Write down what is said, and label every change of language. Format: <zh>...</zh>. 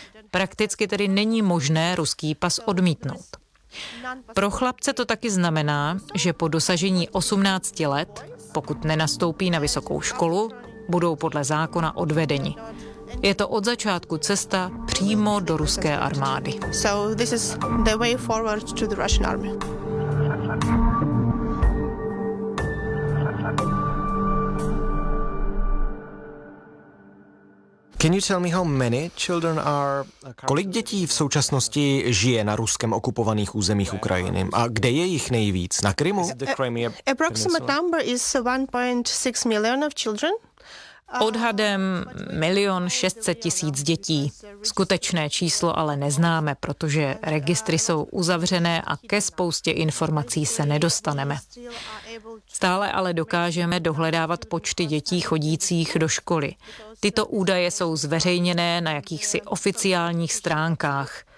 <cs>Prakticky tedy není možné ruský pas odmítnout. Pro chlapce to taky znamená, že po dosažení 18 let, pokud nenastoupí na vysokou školu, budou podle zákona odvedeni. Je to od začátku cesta přímo do ruské armády.</cs> <en>So this is the way forward to the Russian army. Can you tell me how many children are?</en> <cs>Kolik dětí v současnosti žije na ruském okupovaných územích Ukrajiny? A kde je jich nejvíc? Na Krymu?</cs> <en>Approximate number is 1.6 million of children.</en> <cs>Odhadem 1 600 000 dětí. Skutečné číslo ale neznáme, protože registry jsou uzavřené a ke spoustě informací se nedostaneme. Stále ale dokážeme dohledávat počty dětí chodících do školy. Tyto údaje jsou zveřejněné na jakýchsi oficiálních stránkách.</cs>